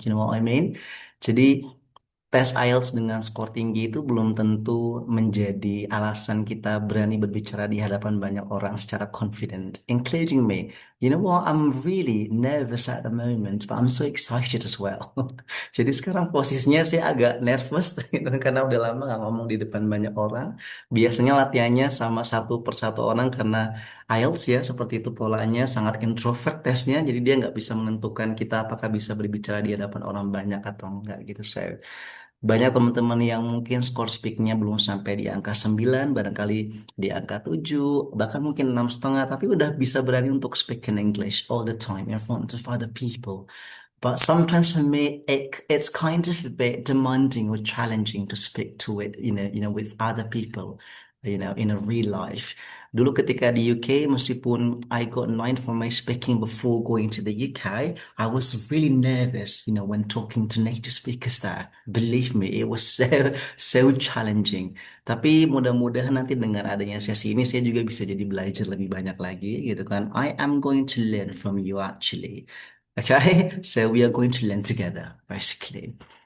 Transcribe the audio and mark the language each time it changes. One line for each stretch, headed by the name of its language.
English: You know what I mean?
Indonesian: Jadi, tes IELTS dengan skor tinggi itu belum tentu menjadi alasan kita berani berbicara di hadapan banyak orang secara confident,
English: including me. You know what? I'm really nervous at the moment, but I'm so excited as well.
Indonesian: Jadi sekarang posisinya saya agak nervous gitu, karena udah lama nggak ngomong di depan banyak orang. Biasanya latihannya sama satu persatu orang karena IELTS ya seperti itu polanya sangat introvert tesnya, jadi dia nggak bisa menentukan kita apakah bisa berbicara di hadapan orang banyak atau enggak gitu. So, banyak teman-teman yang mungkin skor speakingnya belum sampai di angka 9, barangkali di angka 7, bahkan mungkin 6,5, tapi udah bisa berani untuk
English: speak in English all the time in front of other people. But sometimes for me, it's kind of a bit demanding or challenging to speak to it, with other people, in a real life.
Indonesian: Dulu ketika di UK, meskipun
English: I got 9 for my speaking before going to the UK, I was really nervous, when talking to native speakers there. Believe me, it was so, so challenging.
Indonesian: Tapi mudah-mudahan nanti dengan adanya sesi ini, saya juga bisa jadi belajar lebih banyak lagi, gitu kan.
English: I am going to learn from you actually. Okay, so we are going to learn together, basically.